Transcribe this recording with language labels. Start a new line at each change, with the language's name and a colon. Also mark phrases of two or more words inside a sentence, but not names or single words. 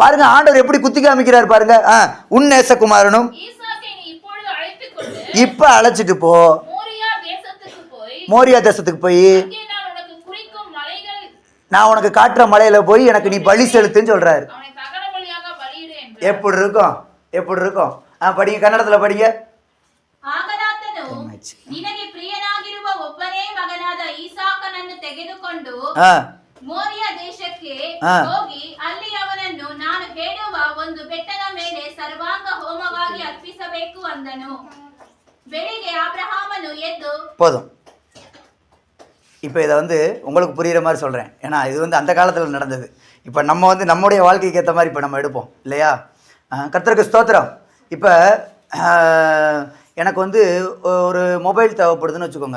Tamil: பாருங்க ஆண்டவர் எப்படி குத்தி காமிக்கிறார் பாருங்க. உன் நேசகுமாரனும் இப்ப அழைச்சிட்டு போ, மோரியா தேசத்துக்கு போய் நான் உனக்கு காட்டுற மலையில போய் எனக்கு நீ பலி செலுத்துன்னு சொல்றாரு. எப்படி இருக்கும்? படிங்க, கன்னடத்துல படிங்க.
Kannada: ನಿನಗೆ ಪ್ರಿಯನಾಗಿರುವ ಒಬ್ಬನೇ ಮಗನಾದ ಈಸಾಕನನ್ನು ತೆಗೆದುಕೊಂಡು ಮೋರಿಯಾ ದೇಶಕ್ಕೆ ಹೋಗಿ ಅಲ್ಲಿ ಅವನನ್ನು ನಾನು ಹೇಳುವ ಒಂದು ಬೆಟ್ಟದ ಮೇಲೆ ಸರ್ವಾಂಗ ಹೋಮವಾಗಿ ಅರ್ಪಿಸಬೇಕು ಅಂದನು. ಬೆಳಿಗ್ಗೆ ಆಬ್ರಹಾಮನು ಎದ್ದು
Tamil: போதும். இப்போ இதை உங்களுக்கு புரிகிற மாதிரி சொல்கிறேன், ஏன்னா இது அந்த காலத்தில் நடந்தது. இப்போ நம்ம நம்முடைய வாழ்க்கைக்கு ஏற்ற மாதிரி இப்போ நம்ம எடுப்போம் இல்லையா? கர்த்தருக்கு ஸ்தோத்திரம். இப்போ எனக்கு ஒரு மொபைல் தேவைப்படுதுன்னு வச்சுக்கோங்க.